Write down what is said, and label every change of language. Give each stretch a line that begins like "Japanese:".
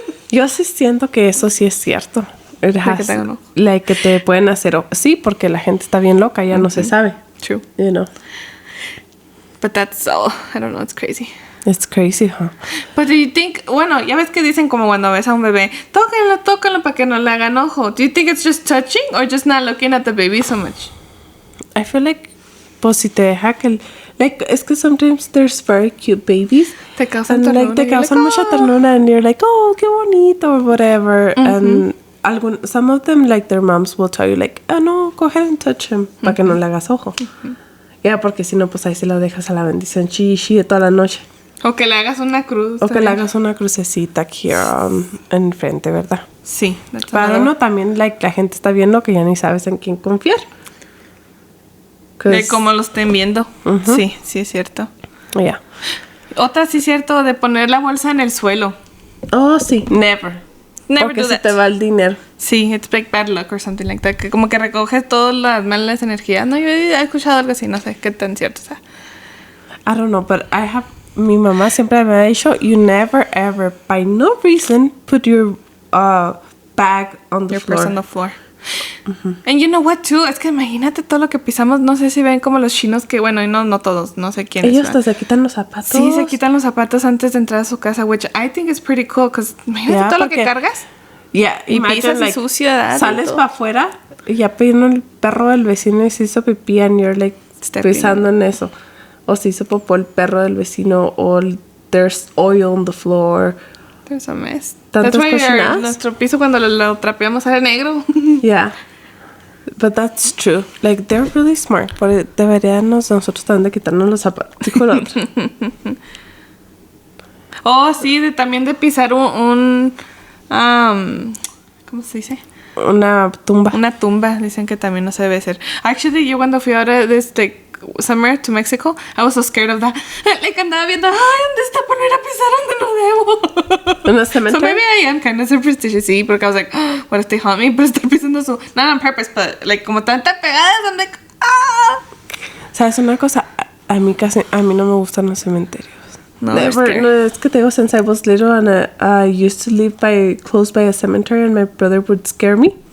Spanish: Yo sí siento que eso sí es cierto. Like que te pueden hacer... Sí, porque la gente está bien loca, ya no se sabe.
English: True. You know. But that's all. I don't know, it's crazy. It's crazy, huh? But do you think...
Spanish: Bueno, ya ves que dicen como cuando ves a un bebé, tóquenlo para que no le hagan ojo.
English: Do you think it's just touching or just not looking at the baby so much? I feel like...
Spanish: Pues si te deja que...
English: Like,
Spanish: es que
English: sometimes there's very cute babies.
Spanish: Te causan ternura.
English: Like,
Spanish: te causan mucha ternura
English: and you're like, oh,
Spanish: qué bonito
English: or whatever. And... some of them, like, their moms will tell you, like, oh, no, go ahead and touch him,
Spanish: para que no le hagas ojo. Ya, porque si no, pues ahí se lo dejas a la bendición de toda la noche. O que le hagas una cruz. O que le hagas una crucecita aquí en frente, ¿verdad? Sí. Pero no, también, like, la gente está viendo que ya ni sabes en quién confiar. De cómo lo estén viendo. Sí es cierto.
English: Yeah.
Spanish: Otra sí es cierto, de poner la bolsa en el suelo.
English: Oh, sí. Never
Spanish: Porque se te va el dinero.
English: Sí, it's like bad luck or something like that.
Spanish: Que como que recoges todas las malas energías. No, yo he escuchado algo así, no sé qué tan cierto sea.
English: I don't know, but
Spanish: mi mamá siempre me ha dicho,
English: you never ever, by no reason, put your bag on the floor. Your purse on the floor. And you know what too,
Spanish: es que imagínate todo lo que pisamos. No sé si ven como los chinos que, bueno, y no todos, no sé quiénes. Ellos hasta se quitan los zapatos. Sí, se quitan los zapatos antes de entrar a su casa,
English: which I think is pretty cool, because
Spanish: imagínate todo lo que cargas. Y pisas y suciedad. Sales para afuera y ya vino el perro del vecino y se hizo pipí
English: and you're like
Spanish: pisando en eso. O se hizo popó el perro del vecino, o
English: there's oil on the floor. There's a mess. That's why
Spanish: nuestro piso cuando lo trapeamos era negro.
English: Yeah. But that's true. Like, they're really smart.
Spanish: Pero deberíamos nosotros también de quitarnos los zapatos. Dijo la otra. Oh, sí, también de pisar un ¿cómo se dice? Una tumba. Una tumba, dicen que también no se debe hacer.
English: Actually,
Spanish: yo cuando fui ahora
English: somewhere to Mexico, I was so scared of that.
Spanish: Like, andaba viendo, ¿dónde está por ir a pisar donde no debo? ¿En el cementerio?
English: So maybe I am kind of superstitious,
Spanish: sí, porque
English: I was like, what if they haunt me?
Spanish: Pero estar pisando
English: not on purpose, but like,
Spanish: como tan pegadas,
English: I'm like,
Spanish: ¿Sabes una cosa? A mí no me gustan los cementerios. No, es que te digo,
English: since I was little and I used to live close by a cemetery and my brother would scare me.